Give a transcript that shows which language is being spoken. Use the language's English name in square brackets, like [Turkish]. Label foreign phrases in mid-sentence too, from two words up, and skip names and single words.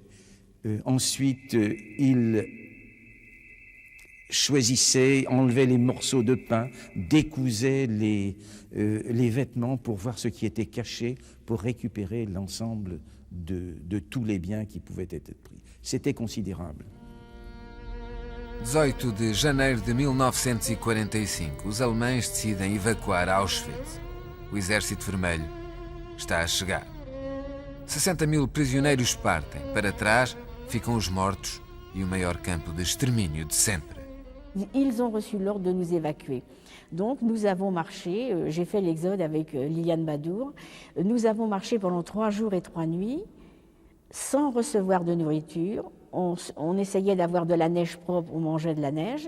[French] Ensuite, ils choisissaient, enlevaient les morceaux de pain, décousaient les vêtements pour voir ce qui était caché, pour récupérer l'ensemble de tous les biens qui pouvaient être pris. C'était considérable. [Portuguese] 18 de janeiro de 1945, os alemães decidem evacuar Auschwitz. O Exército Vermelho está a chegar. 60.000 prisioneiros partem. Para trás ficam os mortos e o maior campo de extermínio de sempre. [French] Ils ont reçu l'ordre de nous évacuer. Donc nous avons marché, j'ai fait l'exode avec Liliane Badour, nous avons marché pendant 3 jours et 3 nuits sans recevoir de nourriture. On essayait d'avoir de la neige propre, on mangeait de la neige.